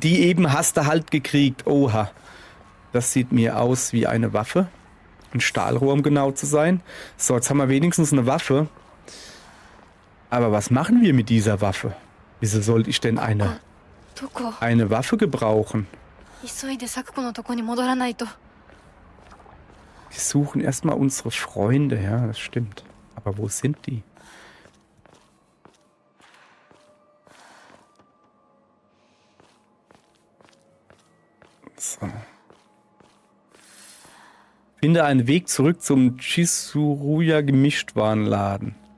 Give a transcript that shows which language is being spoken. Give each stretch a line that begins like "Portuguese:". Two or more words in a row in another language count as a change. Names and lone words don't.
German: Die eben hast du halt gekriegt. Oha. Das sieht mir aus wie eine Waffe. Ein Stahlrohr, um genau zu sein. So, jetzt haben wir wenigstens eine Waffe. Aber was machen wir mit dieser Waffe? Wieso sollte ich denn eine Waffe gebrauchen?
Japanese: 急いで咲子のとこに戻らないと。
German: Wir suchen erstmal unsere Freunde. Ja, das stimmt. Aber wo sind die? So. Finde einen Weg zurück zum Chisuruya Gemischtwarenladen.